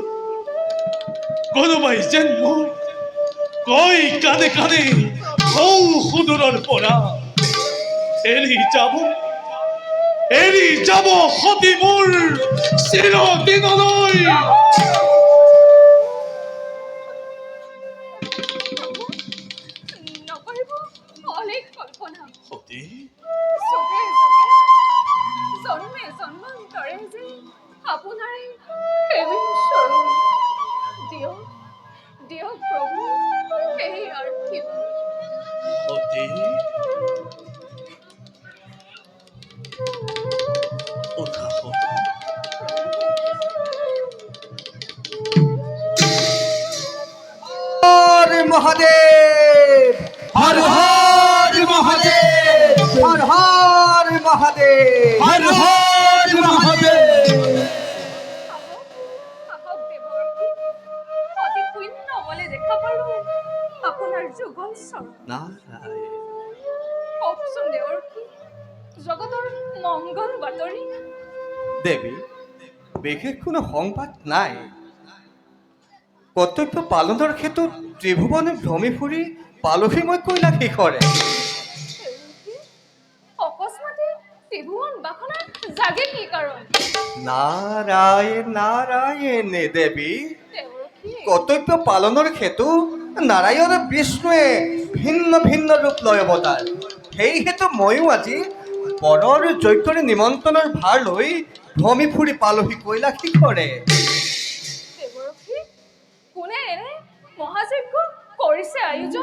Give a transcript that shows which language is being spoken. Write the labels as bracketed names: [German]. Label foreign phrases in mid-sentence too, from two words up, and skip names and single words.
[Assamese] কোনোবাই যেন মোৰ কয় কানে কানে সৌ সুদূৰৰ পৰা এৰি যাব সতী মোৰ চিৰদিনলৈ। নকৰিব অলেখ কল্পনা। সতী চোখে চোখে জন্মে জন্মান্তৰে যে আপোনাৰে সেৱী স্বৰূপ। দিয়ক দিয়ক প্ৰভু সেই আশীৰ্বাদ। সতী উঠা সতী। হর মহাদেব, হর হর মহাদেব, হর হর মহাদেব, হর হর মহাদেব। আহক দেৱৰূপী, অতি পুণ্য বলে দেখা পালোঁ আপোনাৰ যুগল স্বৰূপ। নারায়ণ। কওকচোন দেৱৰূপী, জগতৰ মংগল বাতৰি। দেবী, বিশেষ কোনো সংবাদ নাই। কৰ্তব্য পালনৰ ক্ষেত্ৰত ত্ৰিভুৱনে ভ্ৰমি ফুৰি পালোহি মই কৈলাশ শিখৰে। দেৱৰূপী, অকস্মাতে ত্ৰিভুৱন বাসনাৰ জাগে কি কাৰণ? নারায়ণ নারায়ণ দেবী, দেৱৰূপী, কৰ্তব্য পালনৰ হেতু নাৰায়ণ বিষ্ণুৱে ভিন্ন ভিন্ন ৰূপ লয় অৱতাৰ। সেই হেতু ময়ো আজি পৰৰ যজ্ঞৰে নিমন্ত্ৰণৰ ভাৰ লৈ ভ্ৰমি ফুৰি পালোহি কৈলাশ শিখৰে। দেৱৰূপী, কোনে এনে মহাযজ্ঞ কৰিছে আয়োজন?